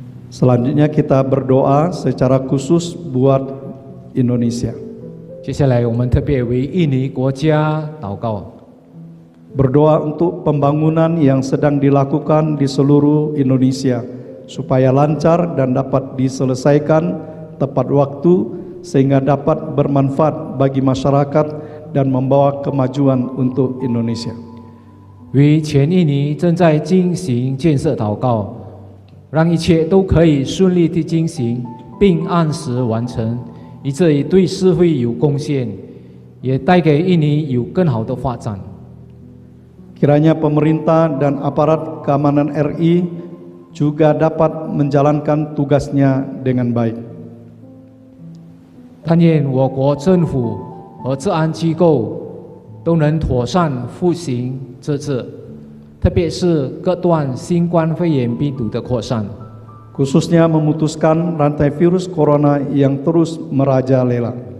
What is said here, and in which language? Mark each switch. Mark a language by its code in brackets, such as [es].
[id] Selanjutnya kita berdoa secara khusus buat Indonesia. [zh] 接下来我们特别为印尼国家祷告， [id] Berdoa untuk pembangunan yang sedang dilakukan di seluruh Indonesia supaya lancar dan dapat diselesaikan tepat waktu sehingga dapat bermanfaat bagi masyarakat dan membawa kemajuan untuk Indonesia. [zh] 为全印尼正在进行建设祷告，让一切都可以顺利地进行，并按时完成，以至于对社会有贡献，也带给印尼有更好的发展。 [id] Kiranya pemerintah dan aparat keamanan RI juga dapat menjalankan tugasnya dengan baik. [zh] 但愿我国政府和治安机构都都能妥善复行这次，特别是各段新冠肺炎病毒的扩散。 [id] khususnya memutuskan rantai virus corona yang terus merajalela.